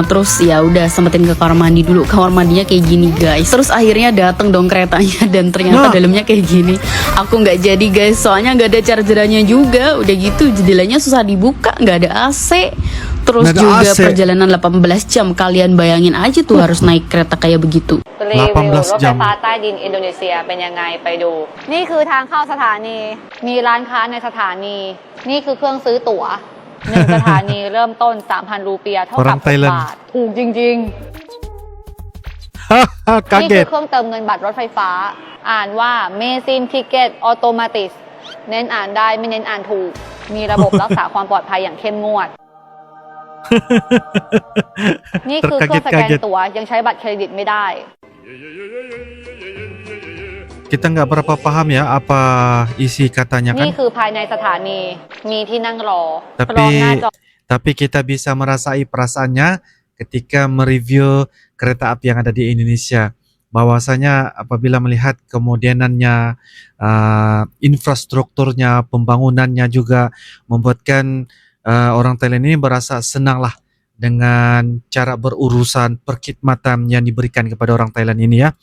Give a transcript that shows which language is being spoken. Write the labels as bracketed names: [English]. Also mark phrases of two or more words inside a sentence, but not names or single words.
[Indonesian] Terus ya udah sempetin ke kamar mandi dulu. Kamar mandinya kayak gini guys. Terus akhirnya dateng dong keretanya dan ternyata dalamnya kayak gini. Aku nggak jadi guys, soalnya nggak ada chargerannya juga. Udah gitu jendelanya susah dibuka, nggak ada AC. Terus Nggak ada juga AC. perjalanan 18 jam. Kalian bayangin aja tuh harus naik kereta kayak begitu. [Thai] รีวิวรถ [Indonesian] 18 [Thai] ไฟ [Indonesian] jam [Thai] ฟ้าใต้ดินอินโดนีเซียเป็นยังไงไปดู นี่คือทางเข้าสถานี มีร้านค้าในสถานี นี่คือเครื่องซื้อตั๋วหนึ่งสถานีเริ่มต้น 3,000 รูเปียเท่ากับ [Indonesian] Orang Thailand [Thai] 6 บาท ถูกจริง ๆ นี่คือ [Indonesian] Kaget. [Thai] เครื่องเติมเงินบัตรรถไฟฟ้า อ่านว่า เมซินทิเก็ตออโตมาติสเน้นอ่านได้ไม่เน้นอ่านถูก มีระบบรักษาความปลอดภัยอย่างเข้มงวด นี่คือเครื่องสแกน [Indonesian] Terkaget-kaget. [Thai] ตั๋วยังใช้บัตรเครดิตไม่ได้ [Indonesian] Kita nggak berapa paham ya apa isi katanya [Thai] นี่ [Indonesian] kan. [Thai] คือภายในสถานี มีที่นั่งรอ [Indonesian] Tapi [Thai] พร้อมหน้าจอ [Indonesian] tapi kita bisa merasai perasaannya ketika mereview kereta api yang ada di Indonesia. Bahwasanya apabila melihat kemodenannya, infrastrukturnya, pembangunannya juga membuatkan orang Thailand ini merasa senang lah dengan cara berurusan perkhidmatan yang diberikan kepada orang Thailand ini ya.